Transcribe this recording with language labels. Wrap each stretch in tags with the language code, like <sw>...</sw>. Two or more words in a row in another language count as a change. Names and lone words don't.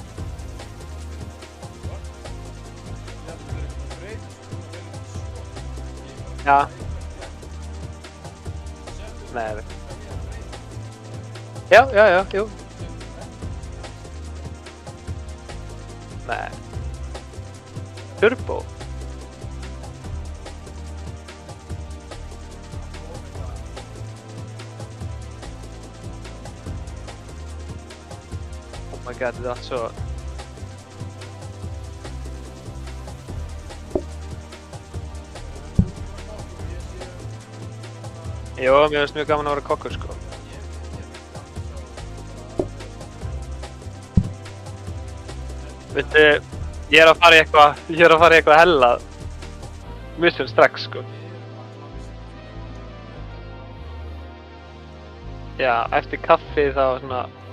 <is>Já. Nei. Já, jú. Nei.</is> <en>Turbo. Oh my god, that's så...</en> <is>Jo, mér finnst mjög gaman að vera kokkur, sko. Veitu, ég er að fara í eitthvað</is> <en>hella mission</en> <is>strax, sko. Já, eftir kaffi þá svona...</is>